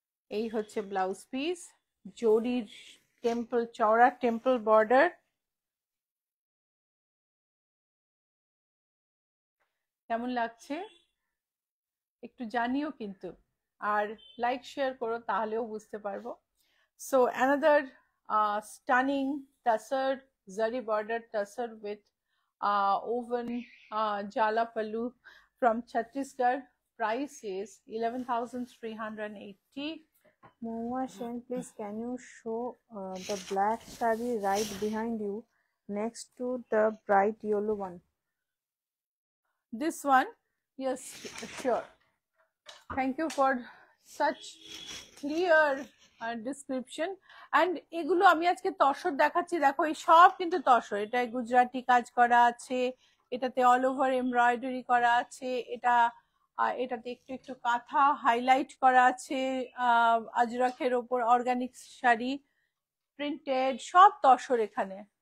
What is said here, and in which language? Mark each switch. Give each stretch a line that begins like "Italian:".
Bangla: এই হচ্ছে blouse piece, জরির টেম্পল, চওড়া টেম্পল বর্ডার। কেমন লাগছে একটু জানিও কিন্তু, আর লাইক শেয়ার করো, তাহলেও বুঝতে পারবো।
English: So another stunning tussar zari border tussar with woven jala pallu from Chhattisgarh. price is 11,380. Mohua Sen, please can you show the black sari right behind you next to the bright yellow one? This one, yes, sure. Thank you for such clear description.
Bangla: And এগুলো আমি আজকে তসর দেখাচ্ছি, দেখো এই সব কিন্তু তসর। এটা গুজরাটি কাজ করা আছে, এটাতে অল ওভার এমব্রয়ডারি করা আছে, এটাতে একটু একটু কাঁথা হাইলাইট করা আছে, আজরাখের ওপর অর্গানিক শাড়ি, প্রিন্টেড, সব তসর এখানে।